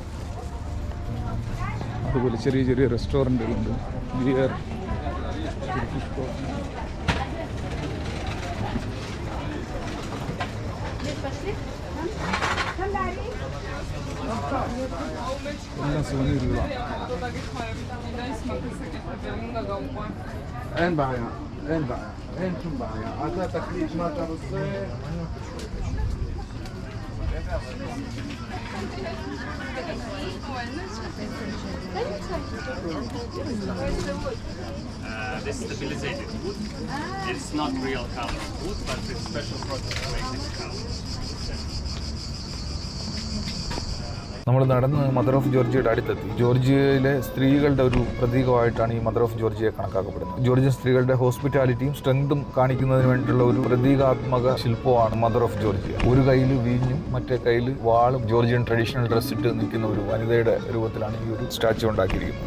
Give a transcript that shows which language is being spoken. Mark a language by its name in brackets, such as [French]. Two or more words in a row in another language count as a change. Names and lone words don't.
[Malayalam] അതുപോലെ ചെറിയ ചെറിയ റെസ്റ്റോറൻറ്റുകളുണ്ട്. ബിയർ, [English] Turkish coffee. [Malayalam] എല്ലാം സുവനീറുകളാണ്. [Hebrew] אין בעיה, אין בעיה, אין שום בעיה. אתה תחליט מה אתה רוצה. [English] This is stabilized wood. It's not real color wood, but it's special process to make this color. [Malayalam] നമ്മൾ നടന്ന് മദർ ഓഫ് ജോർജിയയുടെ അടുത്തെത്തി. ജോർജിയയിലെ സ്ത്രീകളുടെ ഒരു പ്രതീകമായിട്ടാണ് ഈ മദർ ഓഫ് ജോർജിയയെ കണക്കാക്കപ്പെടുന്നത്. ജോർജിയൻ സ്ത്രീകളുടെ ഹോസ്പിറ്റാലിറ്റിയും സ്ട്രെങ്തും കാണിക്കുന്നതിന് വേണ്ടിയിട്ടുള്ള ഒരു പ്രതീകാത്മക ശില്പമാണ് മദർ ഓഫ് ജോർജിയ. ഒരു കയ്യിൽ വീഞ്ഞും മറ്റേ കയ്യിൽ വാളും [English] Georgian traditional dress [Malayalam] ഇട്ട് നിൽക്കുന്ന ഒരു വനിതയുടെ രൂപത്തിലാണ് ഈ ഒരു സ്റ്റാച്ചു ഉണ്ടാക്കിയിരിക്കുന്നത്.